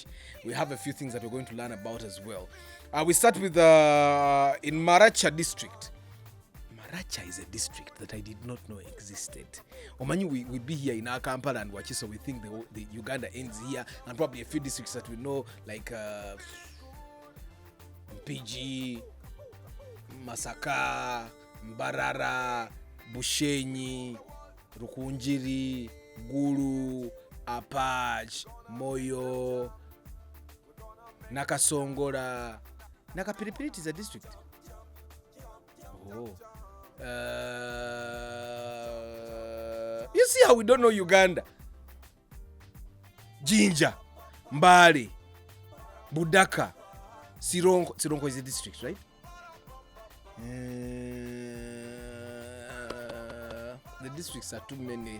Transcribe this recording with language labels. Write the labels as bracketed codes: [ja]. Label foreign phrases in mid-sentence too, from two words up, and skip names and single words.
[en] We have a few things that we're going to learn about as well. We start with in Maracha district. Maracha is a district that I did not know existed. Omanyu, we be here in our Kampala and watch it, so we think the Uganda ends here, and probably a few districts that we know, like PG, Masaka, Mbarara, Bushenyi, Rukunjiri, Gulu, Apach, Moyo, Nakasongora. Nakapiripiri is a district. Oh. You see how we don't know Uganda? Jinja, Mbale, Budaka, Sironko. Sironko is a district, right? The districts are too many.